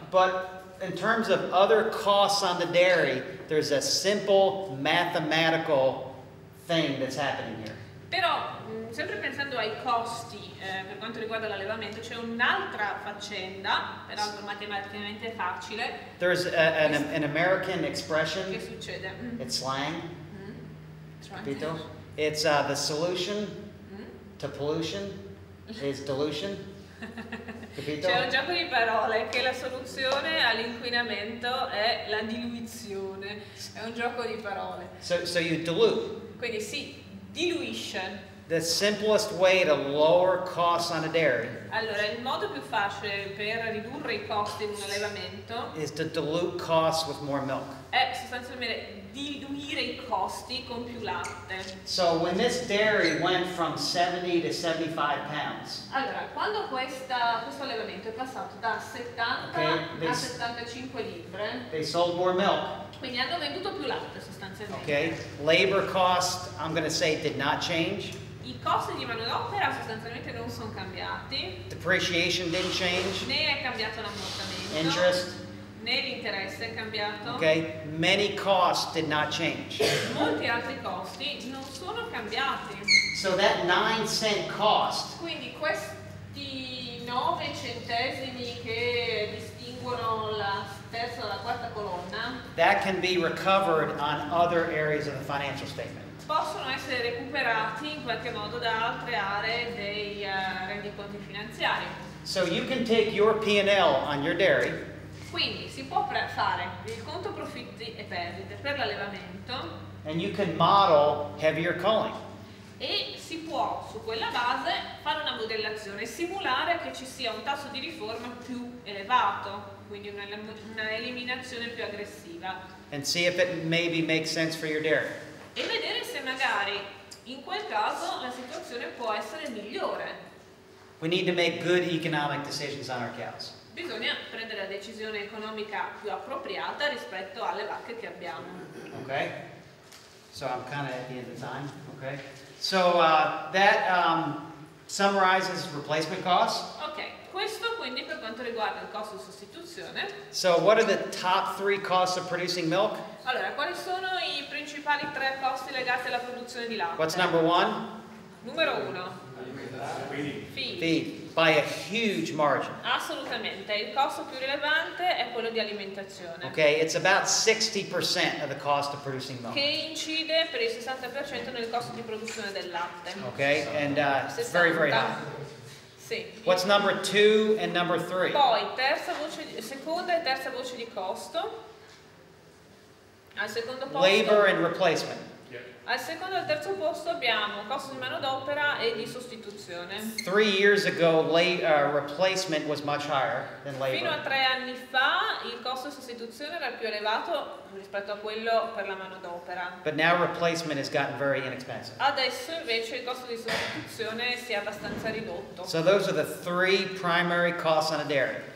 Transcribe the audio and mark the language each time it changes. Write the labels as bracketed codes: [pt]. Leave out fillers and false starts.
[en] But in terms of other costs on the dairy, there's a simple mathematical thing that's happening here. [it] Però, sempre pensando ai costi per quanto riguarda l'allevamento, c'è un'altra faccenda, peraltro matematicamente facile. [en] There's an American [it] Che [en] expression. [it] succede? [en] It's slang. Try. [it] Capito? [en] It's the solution to pollution is dilution. [it] Capito? C'è un gioco di parole che la soluzione all'inquinamento è la diluizione. È un gioco di parole. [en] So you dilute. [it] Quindi si diluisce. [en] The simplest way to lower costs on a dairy [it] Allora, il modo più facile per ridurre i costi in un allevamento [en] is to dilute costs with more milk. [it] è sostanzialmente diluire i costi con più latte. [en] So when this dairy went from 70 to 75 pounds, [it] Allora, quando questo allevamento è passato da 70 a 75 libre, [en] they sold more milk. [it] quindi hanno venduto più latte sostanzialmente. [en] Okay, labor cost, I'm going to say, did not change. [it] I costi di manodopera sostanzialmente non sono cambiati, [en] Depreciation didn't change. [it] né è cambiato l'ammortamento, [en] Interest, [it] né l'interesse è cambiato. [en] okay, many costs did not change. [it] Molti altri costi non sono cambiati. [en] So that 9-cent cost [it] Quindi questi 9 centesimi che distinguono la terza dalla quarta colonna [en] that can be recovered on other areas of the financial statement. [it] possono essere recuperati in qualche modo da altre aree dei rendiconti finanziari. [en] So you can take your P&L on your dairy [it] Quindi si può fare il conto profitti e perdite per l'allevamento [en] and you can model heavier culling. [it] e si può su quella base fare una modellazione, simulare che ci sia un tasso di riforma più elevato, quindi una eliminazione più aggressiva, [en] And see if it maybe makes sense for your dairy. [it] e vedere se magari in quel caso la situazione può essere migliore. [en] We need to make good economic decisions on our cows. [it] Bisogna prendere la decisione economica più appropriata rispetto alle vacche che abbiamo. [en] Okay? So I'm kind of at the end of time. Okay? So that summarizes replacement costs. [it] Ok, questo quindi per quanto riguarda il costo di sostituzione. [en] So what are the top 3 costs of producing milk? [it] Allora, quali sono i principali 3 costi legati alla produzione di latte? [en] What's number 1? [it] Numero 1. Feed. [en] Feed. By a huge margin. [it] Assolutamente, il costo più rilevante è quello di alimentazione. [en] Okay, it's about 60% of the cost of producing milk. [it] Che incide per il 60% nel costo di produzione del latte. [en] Okay, and it's very, very high. [it] Sì. [en] What's number 2 and number 3? [it] Poi seconda e terza voce di costo. Al secondo posto. [en] Labor and replacement. [it] Al secondo e al terzo posto abbiamo costo di manodopera e di sostituzione. [en] 3 years ago, replacement was much higher than [it] Fino a [en] labor. [it] 3 anni fa il costo di sostituzione era più elevato rispetto a quello per la manodopera. [en] But now replacement has gotten very inexpensive. [it] Adesso invece il costo di sostituzione si è abbastanza ridotto. [en] So those are the 3 primary costs on a dairy.